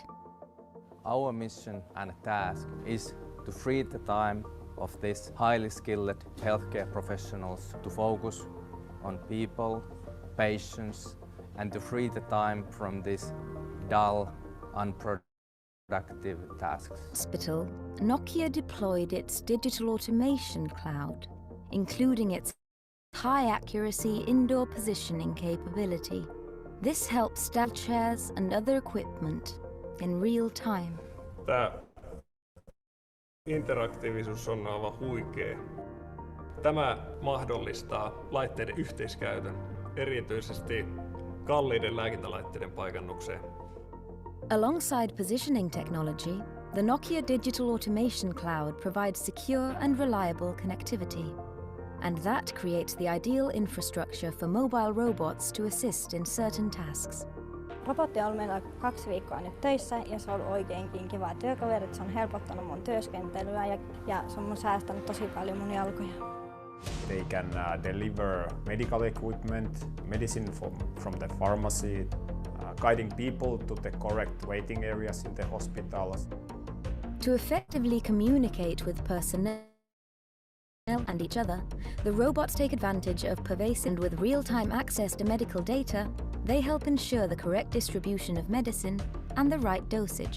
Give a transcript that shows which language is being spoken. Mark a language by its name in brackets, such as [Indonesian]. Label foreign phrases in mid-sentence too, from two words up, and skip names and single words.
[English] Our mission and task is to free the time of these highly skilled healthcare professionals to focus on people, patients, and to free the time from this dull, unproductive tasks. Hospital, Nokia deployed its digital automation cloud, including its high accuracy indoor positioning capability. This helps staff chairs and other equipment in real time. [Finnish] Tämä interaktiivisuus on aivan huikea. Tämä mahdollistaa laitteiden yhteiskäytön, erityisesti kalliiden lääkintälaitteiden paikannukseen. [English] Alongside positioning technology, The Nokia Digital Automation Cloud provides secure and reliable connectivity, and that creates the ideal infrastructure for mobile robots to assist in certain tasks. [Finnish] Robotti on ollut meillä 2 viikkoa nyt töissä ja se on ollut oikeinkin kiva työkaveri. Se on helpottanut mun työskentelyä ja se on säästänyt tosi paljon mun jalkoja. [English] They can deliver medical equipment, medicine from the pharmacy, guiding people to the correct waiting areas in the hospitals. To effectively communicate with personnel and each other, the robots take advantage of pervasive and with real-time access to medical data, they help ensure the correct distribution of medicine and the right dosage.